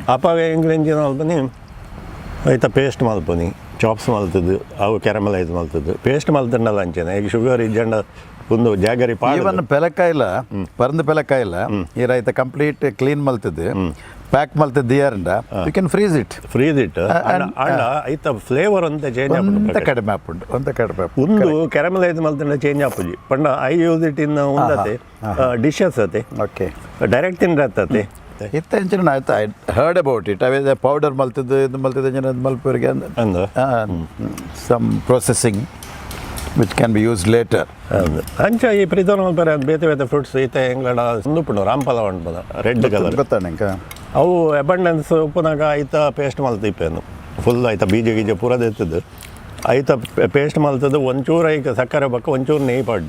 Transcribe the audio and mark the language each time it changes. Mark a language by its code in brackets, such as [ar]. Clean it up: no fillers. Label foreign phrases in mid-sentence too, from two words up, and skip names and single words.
[tcy] ಅಪ್ಪಾಗ ಹೆಂಗೆ ಎಂಜಿನ ಅಲ್ಪನಿ ಐತ ಪೇಸ್ಟ್ ಮಲ್ಪುನಿ ಚಾಪ್ಸ್ ಮಲ್ತದ್ದು ಅವು ಕ್ಯಾರಮಲೈಸ್ ಮಲ್ತದ್ದು ಪೇಸ್ಟ್ ಮಲ್ತಂಡಲ್ಲ ಅಂಚೆನೆ ಈಗ ಶುಗರ್ ಇಜ್ಜಂಡ ಒಂದು ಜಾಗರಿ ಈವನ್ ಪೆಲಕಾಯಿಲ್ಲ ಪರಂದು ಪೆಲಕಾಯಿಲ್ಲ ಈ ರೈತ ಕಂಪ್ಲೀಟ್ ಕ್ಲೀನ್ ಮಲ್ತದ್ದು ಪ್ಯಾಕ್ ಮಲ್ತದ್ದು ಯಾರಂಡ [en] you can freeze it [tcy] ಅಂಡ ಐತ ಫ್ಲೇವರ್ ಅಂತ ಚೇಂಜ್ ಒಂತ ಕಡಿಮೆ ಆಪುಂಡು ಒಂದು ಕ್ಯಾರಮಲೈಸ್ ಮಲ್ತಂಡ ಚೇಂಜ್ ಆಪುಜಿ ಪಂಡ [en] I use it in [tcy] ಉಂದತೆ ಡಿಶಸ್ ಅತೆ ಓಕೆ ಡೈರೆಕ್ಟ್ ತಿಂಡತ್ತೆ ಇತ್ತ ಹೆಂಚಿನ ಆಯ್ತು [en] I heard about it [tcy] ಅವೇ ಪೌಡರ್ ಮಲ್ತದ್ದು ಇದು ಮಲ್ತದ್ದು ಜನ ಮಲ್ಪವರಿಗೆ ಅಂದ [en] some processing which can be used later [tcy] ಅಂಚ ಈ ಪ್ರಿತೋನ ಮಲ್ಪರೆ ಬೇತೆ ಬೇತೆ ಫ್ರೂಟ್ಸ್ ಈತ ಎಂಗ್ಲಡ ಸುಂದುಪುಂಡು ರಾಂಪಲ ಉಂಟು [en] red colour [tcy] ಗೊತ್ತಾಣಂಕ ಅವು ಅಬಂಡೆನ್ಸ್ ಉಪ್ಪುನಾಗ ಐತ ಪೇಸ್ಟ್ ಮಲ್ತಿಪ್ಪೇನು ಫುಲ್ ಆಯ್ತಾ ಬೀಜ ಗೀಜ ಪೂರದ ಎತ್ತದ್ದು ಐತ ಪೇಸ್ಟ್ ಮಲ್ತದ್ದು ಒಂಚೂರು ಈಗ ಸಕ್ಕರೆ ಬಕ್ಕ ಒಂಚೂರು ನೆಯ್ ಪಾಡ್ಡಿ